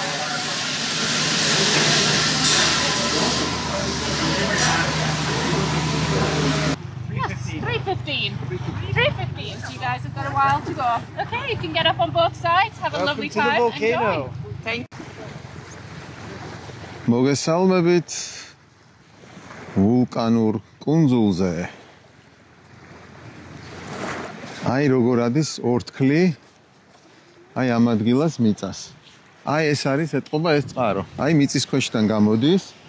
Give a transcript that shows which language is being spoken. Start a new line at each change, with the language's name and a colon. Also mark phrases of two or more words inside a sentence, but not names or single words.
English: $3.15. So you guys have got a while to go. Okay, you can get up on both sides. Have a lovely time. Enjoy. Thank you.
Georgian: მოგესალმებით ვულკანურ კუნძულზე. აი როგორ ადის ორთქლი. აი ამ ადგილას მიწას. აი ეს არის ეტყობა ეს წყარო. აი მიწის ქვეშიდან გამოდის.